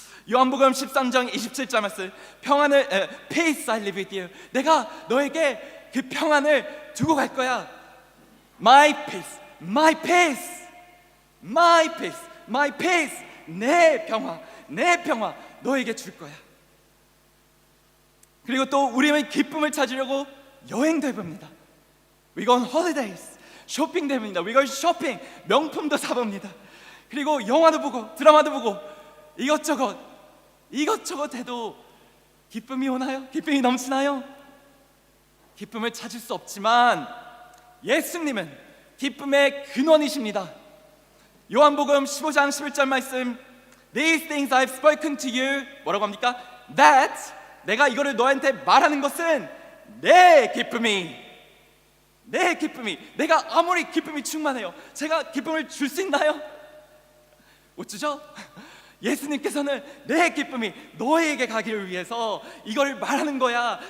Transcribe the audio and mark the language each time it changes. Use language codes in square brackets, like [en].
[ko] 요한복음 13장 27절 말씀, [en] Peace I live with you. [ko] 내가 너에게 그 평안을 두고 갈 거야. [en] My peace, my peace, my peace, my peace. [ko] 내 평화 너에게 줄 거야. 그리고 또 우리는 기쁨을 찾으려고 여행도 해봅니다. [en] We go on holidays. [ko] 쇼핑도 해봅니다. [en] We go shopping. [ko] 명품도 사봅니다. 그리고 영화도 보고 드라마도 보고 이것저것 해도 기쁨이 오나요? 기쁨이 넘치나요? 기쁨을 찾을 수 없지만 예수님은 기쁨의 근원이십니다. 요한복음 15장 11절 말씀, [en] These things I have spoken to you. [ko] 뭐라고 합니까? That, 내가 이거를 너한테 말하는 것은 내 기쁨이, 내가 아무리 기쁨이 충만해요, 제가 기쁨을 줄 수 있나요? 못 주죠? 예수님께서는 내 기쁨이 너에게 가기를 위해서 이걸 말하는 거야.